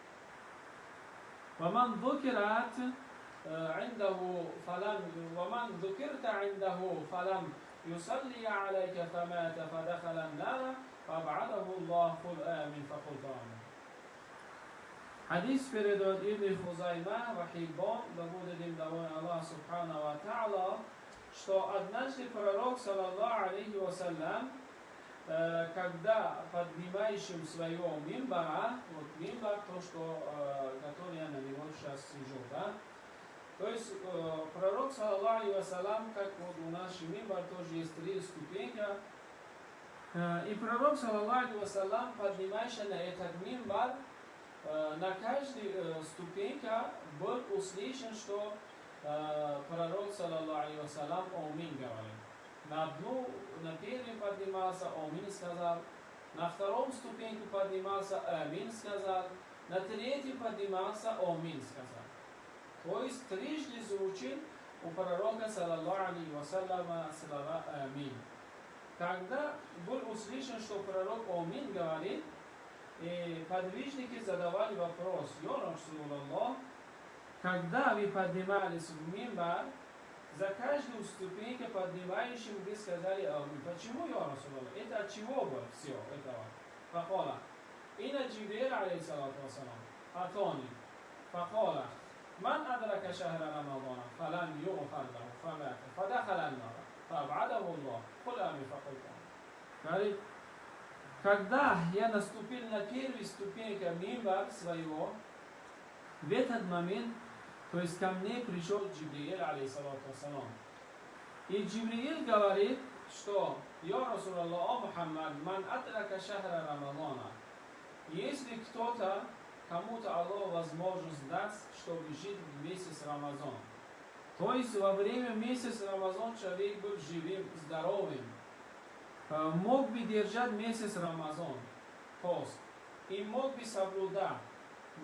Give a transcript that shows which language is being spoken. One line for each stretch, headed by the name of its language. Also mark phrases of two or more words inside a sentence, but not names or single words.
Arabic: ومن ذكرت عنده فلم يصلي عليك فمات فدخل النار فأبعده الله قل آمين. فقلت آمين.
Russian: Hadis передает Ибн Хузайма, Вахибон, да будет им доволен Аллах
Arabic: سبحانه وتعالى,
Russian: что однажды пророк,
Arabic: صلى الله عليه وسلم,
Russian: когда поднимающим своего мимбара, вот мимбар, то, что, который я на него сейчас сижу, да, то есть пророк,
Arabic: صلى الله عليه وسلم,
Russian: как вот у нас мимбар тоже есть 3 ступеньки, и пророк,
Arabic: صلى الله عليه وسلم,
Russian: поднимающий на этот мимбар, на каждой ступеньке был услышан, что пророк,
Arabic: صلى الله عليه وسلم,
Russian: амин говорит. На первом поднимался, амин сказал. На втором ступеньку поднимался, амин сказал. На третьем поднимался, амин сказал. То есть трижды звучит у пророка,
Arabic: صلى الله عليه وسلم,
Russian: слова амин. Когда был услышан, что пророк амин говорит, и подвижники задавали вопрос:
Arabic: «يا رسول الله,
Russian: когда вы поднимались в мимбар, за каждую ступеньку поднимающим вы сказали амин. Почему,
Arabic: يا رسول الله?
Russian: Это от чего было все этого?»
Arabic: فقال إن جبريل عليه الصلاة والسلام أتاني فقال من أدرك شهر رمضان فلم يغفر له فمات فدخل النار فأبعده الله قل آمين».
Russian: Говорит, когда я наступил на первую ступеньку мимбар своего, в этот момент, то есть ко мне пришел Джибрил,
Arabic: عليه الصلاة والسلام.
Russian: И Джибрил говорит, что
Arabic: «يا رسول الله,
Russian: о Мухаммад,
Arabic: من أدرك شهر رمضان».
Russian: Если кто-то, кому-то Аллах возможность даст, чтобы жить в месяц Рамазан. То есть во время месяца Рамазан человек был живым, здоровым, мог бы держать месяц Рамазан, пост, и мог бы соблюдать.